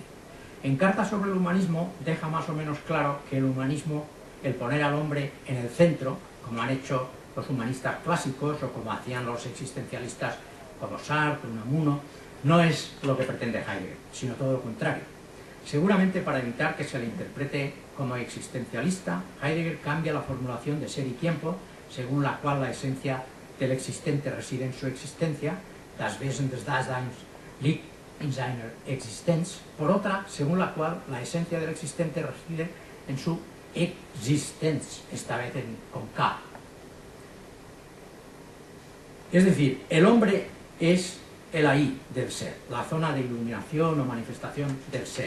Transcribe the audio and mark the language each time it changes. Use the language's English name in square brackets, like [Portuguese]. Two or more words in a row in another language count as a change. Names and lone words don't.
[Spanish] En Carta sobre el humanismo deja más o menos claro que el humanismo, el poner al hombre en el centro, como han hecho los humanistas clásicos o como hacían los existencialistas como Sartre, Unamuno, no es lo que pretende Heidegger, sino todo lo contrario. Seguramente para evitar que se le interprete como existencialista, Heidegger cambia la formulación de ser y tiempo, según la cual la esencia del existente reside en su existencia, [German] das Wesen des Daseins liegt in seiner Existenz, [Spanish] por otra, según la cual la esencia del existente reside en su Existenz, esta vez con K. Es decir, el hombre es el ahí del ser, la zona de iluminación o manifestación del ser.